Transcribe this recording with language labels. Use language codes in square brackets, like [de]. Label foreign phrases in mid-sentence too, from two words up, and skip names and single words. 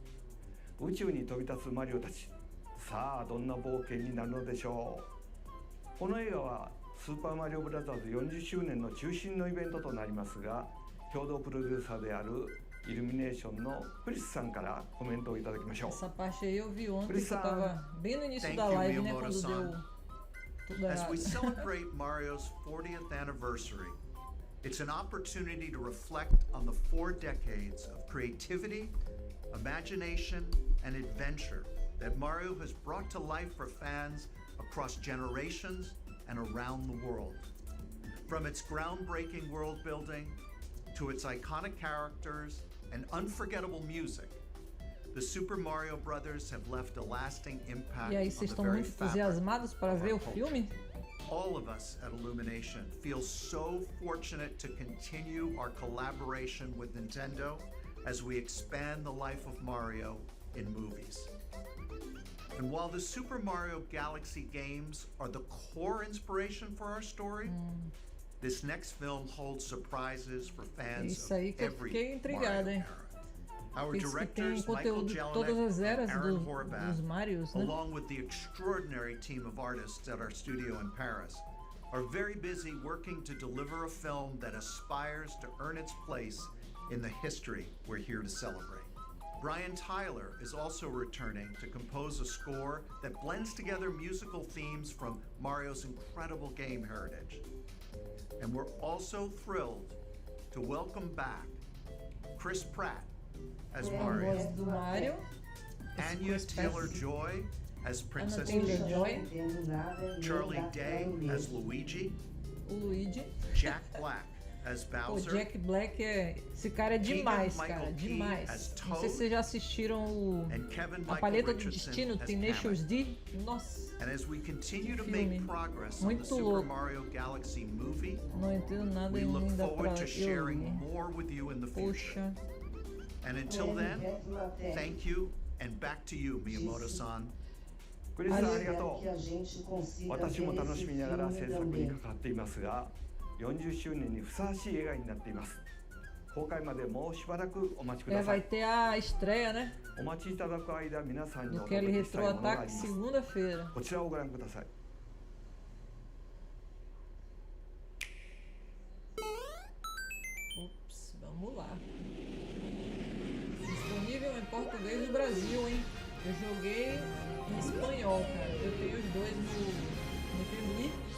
[ja] 宇宙に飛び立つマリオたち、さあどんな冒険になるのでしょう。この映画はスーパーマリオブラザーズ40周年の中心のイベントとなりますが、共同プロデューサーであるイルミネーションのクリスさんからコメントをいただきましょう。 [pt] Essa parte aí eu vi ontem, que eu tava bem no início da live, né, quando deu tudo [en] As [pt] errado. [en] we celebrate Mario's 40th anniversary, it's an opportunity to reflect on the 4 decades of creativity, imagination, and adventure that Mario has brought to life for fans across generations and around the world. From its groundbreaking world building to its iconic characters and unforgettable music, the Super Mario Brothers have left a lasting impact [pt] E aí, [en] on [pt] vocês [en] the [pt] estão [en] very [pt] muito [en] fabric [pt] entusiasmados para [en] of [pt] ver [en] our [pt] o [en] culture. [pt] filme? [en] All of us at Illumination feel so fortunate to continue our collaboration with Nintendo as we expand the life of Mario in movies. And while the Super Mario Galaxy games are the core inspiration for our story, this next film holds surprises for fans [pt] Isso [en] of [pt] aí que eu [en] every [pt] fiquei intrigado, [en] Mario [pt] hein? [en] era. Our [pt] Esse que tem [en] directors Michael [pt] conteúdo de todas [en] Jelinek [pt] as [en] and [pt] eras [en] Aaron [pt] dos [en] Horvath, [pt] Marios, né? [en] along with the extraordinary team of artists at our studio in Paris, are very busy working to deliver a film that aspires to earn its place in the history we're here to celebrate. Brian Tyler is also returning to compose a score that blends together musical themes from Mario's incredible game heritage. And we're also thrilled to welcome back Chris Pratt as [pt] A voz [en] Mario, [pt] do Mario, [en] Anya [pt] Chris Pratt. [en] Taylor-Joy as Princess [pt] Taylor [en] Peach, [pt] Joy, [en] Charlie Day as Luigi, [pt] o Luigi. [en] Jack Black as [pt] O [en] Bowser, [pt] Jack Black esse cara é demais, cara, demais. Não sei se vocês já assistiram [en] and Kevin [pt] a [en] Michael [pt] Paleta do [en] Richardson [pt] Destino, [en] as [pt] Tenacious [en] Hammond. [pt] D. Nossa, [en] And as we continue to [pt] filme. [en] make progress on the [pt] Muito [en] Super [pt] louco. [en] Mario Galaxy movie, [pt] não entendo nada [en] we look [pt] ainda pra [en] forward to [pt] eu [en] sharing [pt] ler. [en] more with you in the future. [pt] Poxa, [en] And until then, thank you, and back to you, Miyamoto-san. [ja] クリスさんありがと [pt] que a [ja] う。 [pt] gente consiga [ja] 私も [pt] ver [ja] 楽 [pt] esse [ja] しみながら [pt] filme [ja] 制作に [pt] também. [ja] 関わっていますが、40周年にふさわしい映画になっています。公開までもうしばらくお待ちくださ [pt] vai [ja] い。 [pt] ter a estreia, né? [ja] お待ちいただく間、皆さんに [pt] Do [ja] お [pt] Kelly [ja] 届けしたい [pt] Retro [ja] ものがあ [pt] Attack [ja] ります。 [pt] segunda-feira. [ja] こちらをご覧ください。 [pt] Ups, vamos lá. Disponível em português do Brasil, hein? Eu joguei em espanhol, cara. Eu tenho os dois no Tribli.